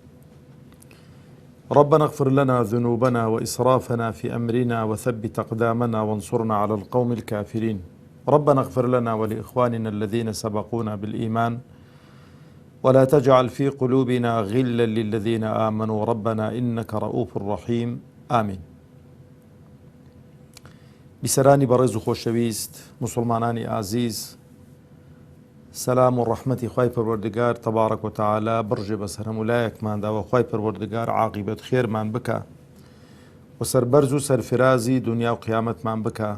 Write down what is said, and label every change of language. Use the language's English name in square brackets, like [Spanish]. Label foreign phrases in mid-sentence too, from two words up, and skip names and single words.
[Arabic] ربنا اغفر لنا ذنوبنا وإسرافنا في أمرنا وثبت أقدامنا وانصرنا على القوم الكافرين. ربنا اغفر لنا ولإخواننا الذين سبقونا بالإيمان ولا تجعل في قلوبنا غلا للذين آمنوا ربنا إنك رؤوف رحيم آمين. [Central Kurdish] بسرانی بەڕێز و خۆشەویست مسلمانانی ئازیز، سەلام و ڕەحمەتی خوای پەروەردگار [Arabic] تەبارەک و تەعالا [Central Kurdish] بڕژێ بەسەر هەموو لایەکماندا و خوای پەروەردگار عاقیبەت خێرمان بکە و سەربەرز و سەرفرازی دنیا و قیامەتمان بکە.